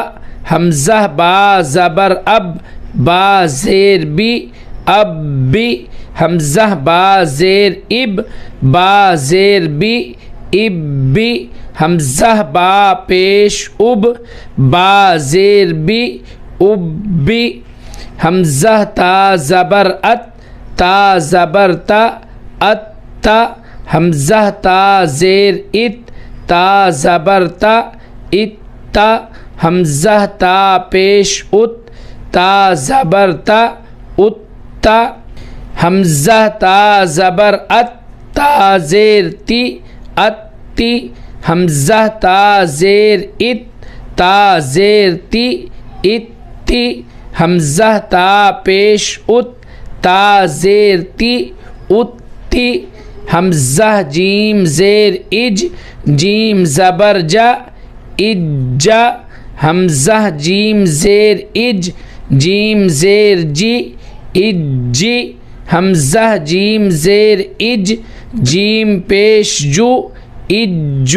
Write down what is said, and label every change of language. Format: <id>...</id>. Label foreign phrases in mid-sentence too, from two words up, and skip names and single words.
<hi>हमज़ा बा ज़बर अब, बा ज़ेर बी, अब बी। हमज़ा बा ज़ेर इब, बा ज़ेर बी, इब बी। हमज़ा बा पेश उब, बा ज़ेर बी, उब बी। हमज़ा ता ज़बर अत, ता ज़बर ता, अत ता। हमज़ा ता ज़ेर इत, ता ज़बर ता, इत ता। हमज़ा ता पेश उत, ता ज़बर ता, उत ता। हमज़ा ता ज़बर अत, ता ज़ेर ती, अत ती। हमज़ा ता ज़ेर इत, ता ज़ेर ती, इत ती। हमज़ा ता पेश उत, ता ज़ेर ती, उत ती। हमज़ा जीम ज़ेर इज, जीम ज़बर जा, इज्जा। हमज़ा जीम ज़ेर इज, जीम ज़ेर जी, इज्जी। हमज़ा जीम ज़ेर इज, जीम पेश जू, इज्जू।</hi>